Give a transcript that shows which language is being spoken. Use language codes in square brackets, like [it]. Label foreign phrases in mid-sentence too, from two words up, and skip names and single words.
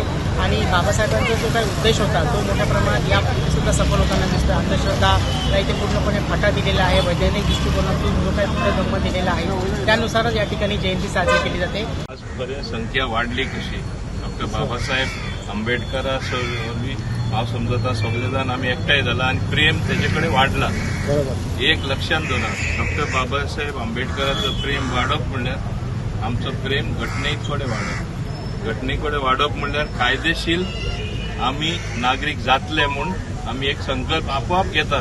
[mr] आणि बाबासाहेबांचा जो काही उद्देश होता तो मोठ्या प्रमाणात या सुद्धा सफल होताना दिसतो. अंधश्रद्धा इथे पूर्णपणे फाटा दिलेला आहे. वैज्ञानिक दृष्टिकोनातून जो काही बुद्ध धर्म दिलेला आहे त्यानुसारच या ठिकाणी जयंती साजरी केली जाते. आज बरेच संख्या वाढली कशी. [kok] डॉक्टर बाबासाहेब आंबेडकरा हांव समजता सगळे जाण आमी एकठांय जाला आनी प्रेम तेजे वाढला. एक लक्षात दवरा, डॉक्टर बाबासाहेब आंबेडकराचं प्रेम वाडप म्हणल्यार आमचं प्रेम घटने कडेन वाडप. घटने कडेन वाडप म्हणल्यार कायदेशीर आमी नागरीक जातले म्हूण आमी एक संकल्प आपोआप घेता.